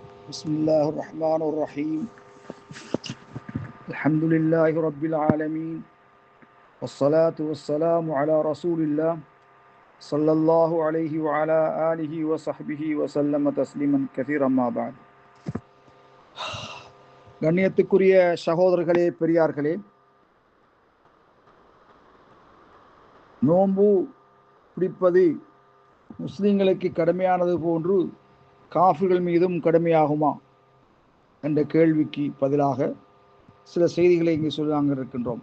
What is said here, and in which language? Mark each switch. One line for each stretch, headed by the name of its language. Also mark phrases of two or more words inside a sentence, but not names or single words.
Arabic: بسم الله الرحمن الرحيم الحمد لله رب العالمين والصلاة والسلام على رسول الله صلى الله عليه وعلى آله وصحبه وسلم تسليما كثيرا ما بعد.
Tamil: கண்ணியத்துக்குரிய சகோதரர்களே, பெரியார்களே, நோன்பு பிடிப்பது முஸ்லிம்களுக்கு கடமையானது போன்று காஃபிர்கள் மீதும் கடமையாகுமா என்ற கேள்விக்கு பதிலாக சில செய்திகளை இங்கே சொல்லி நாங்கள் இருக்கின்றோம்.